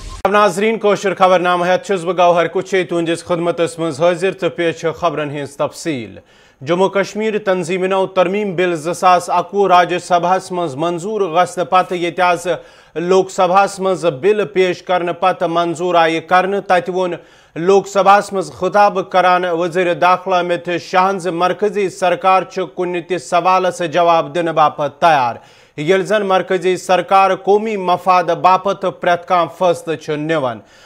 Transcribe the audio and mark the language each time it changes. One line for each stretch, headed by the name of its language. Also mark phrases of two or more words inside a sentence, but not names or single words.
Kashmiri: जनाब नाजरीन कोशर खबरनामा हेत बह गौहर कुछे तुंदिस खदमतस मज हाजिर तो पेश खबरन हिंस तफसील। जम्मू कश्मीर तंजीमनो तरमीम बिल 2021 राज्यसभा मज मंजूर गसन पत ये आज लोकसभा मज बिल पेश करने पत मंजूर आय कर तत वोन लोकसभा मज खिताब करान वज़ीर दाखिला अमित शाहन मरकजी सरकार कुन त सवालस जवाब दिन बापत तैयार येल जन मरकजी सरकार कौमी मफाद बापत प्रेत कां फैसले निवान।